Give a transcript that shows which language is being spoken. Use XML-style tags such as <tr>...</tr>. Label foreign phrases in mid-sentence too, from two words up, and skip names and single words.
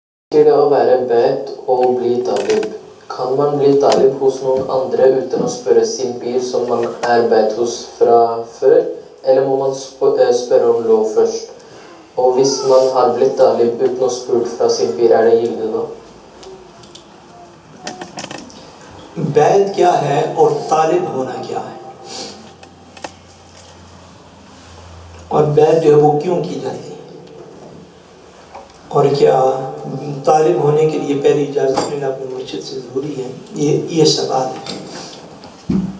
<no>Det å være bedt og bli talib. Kan man bli talib hos noen andre uten å spørre sin pir som man er bedt hos fra før, eller må man spørre om lov først? Og hvis man har blitt talib uten å spørre fra sin pir, er det gildig da?</no> <ur>بیت کیا ہے اور طالب ہونا کیا ہے، اور بیت جو ہے وہ کیوں کی جاتی ہے، اور کیا طالب ہونے کے لیے پہلی اجازت لینا اپنے مرشد سے ضروری ہے، یہ سوال ہے۔</ur>